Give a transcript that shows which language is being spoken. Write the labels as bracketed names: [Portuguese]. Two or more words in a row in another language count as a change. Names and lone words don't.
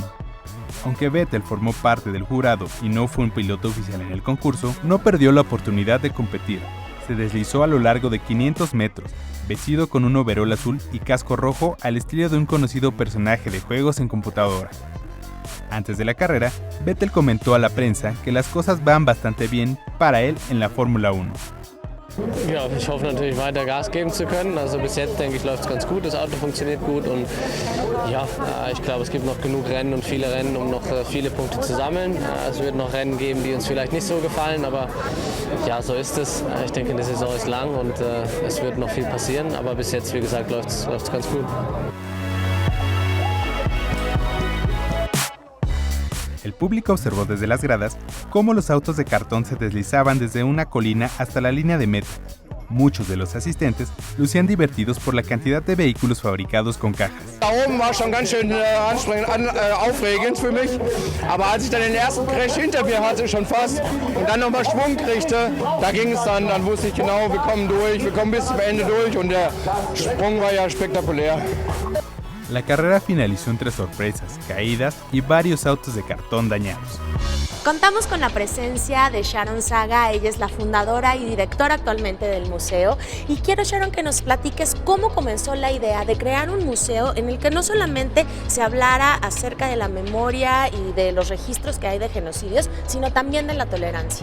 [Spanish] Aunque Vettel formó parte del jurado y no fue un piloto oficial en el concurso, no perdió la oportunidad de competir. Se deslizó a lo largo de 500 metros, vestido con un overol azul y casco rojo al estilo de un conocido personaje de juegos en computadora. Antes de la carrera, Vettel comentó a la prensa que las cosas van bastante bien para él en la Fórmula 1. [German] Ja, ich hoffe natürlich weiter Gas geben zu können. Also bis jetzt denke ich läuft es ganz gut, das Auto funktioniert gut und ja, ich glaube es gibt noch genug Rennen und viele Rennen, um noch viele Punkte zu sammeln. Es wird noch Rennen geben, die uns vielleicht nicht so gefallen, aber ja, so ist es. Ich denke, die Saison ist lang und es wird noch viel passieren, aber bis jetzt, wie gesagt, läuft es ganz gut. [Spanish] El público observó desde las gradas cómo los autos de cartón se deslizaban desde una colina hasta la línea de meta. Muchos de los asistentes lucían divertidos por la cantidad de vehículos fabricados con cajas. [German] Da oben war schon ganz schön anstrengend, aufregend für mich. Aber als ich dann den ersten Crash hinter mir hatte, schon fast, und dann nochmal Schwung kriegte, da ging es dann wusste ich genau, wir kommen durch, wir kommen bis zum Ende durch und der Sprung war ja spektakulär. [Spanish] La carrera finalizó entre sorpresas, caídas y varios autos de cartón dañados. Contamos con la presencia de Sharon Saga, ella es la fundadora y directora actualmente del museo. Y quiero, Sharon, que nos platiques cómo comenzó la idea de crear un museo en el que no solamente se hablara acerca de la memoria y de los registros que hay de genocidios, sino también de la tolerancia.